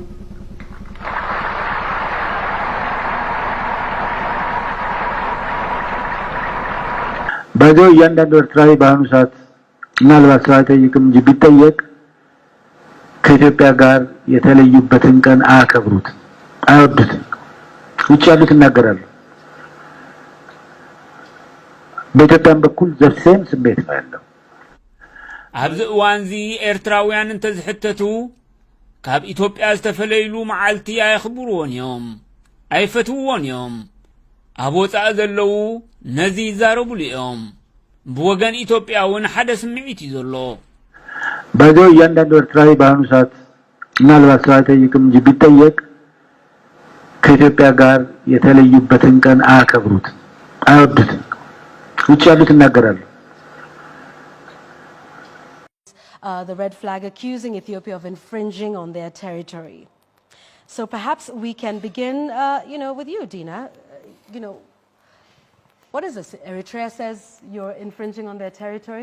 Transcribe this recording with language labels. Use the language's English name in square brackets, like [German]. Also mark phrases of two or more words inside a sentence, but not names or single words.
[Amharic] ባዶ እያንዳንዱ ኤርትራዊ በአሁኑ ሰዓት ምናልባት ሰው አይጠይቅም እንጂ ቢጠየቅ ከኢትዮጵያ ጋር የተለዩበትን ቀን አያከብሩት አይወዱት ውጭ ያሉት ይናገራሉ በኢትዮጵያም በኩል ዘርሴም ስሜት ነው ያለው [Tigrinya] ኣብዚ እዋንዚ ኤርትራውያንን ተዝሕተቱ ካብ ኢትዮጵያ ዝተፈለይሉ መዓልቲ ኣይኽብርዎን እዮም ኣይፈትውዎን እዮም ኣብ ወፃእ ዘለው ነዚ ይዛረቡሉ እዮም ብወገን ኢትዮጵያውን ሓደ ስምዒት እዩ ዘሎ [Amharic] ባዶ እያንዳንዱ ኤርትራዊ በአሁኑ ሰዓት ምናልባት ሰው አይጠይቅም እንጂ ቢጠየቅ ከኢትዮጵያ ጋር የተለዩበትን ቀን አያከብሩት አይወዱት ውጭ ያሉት ይናገራሉ [English] The red flag accusing Ethiopia of infringing on their territory. So perhaps we can begin, with you, Dina. What is this? Eritrea says you're infringing on their territory?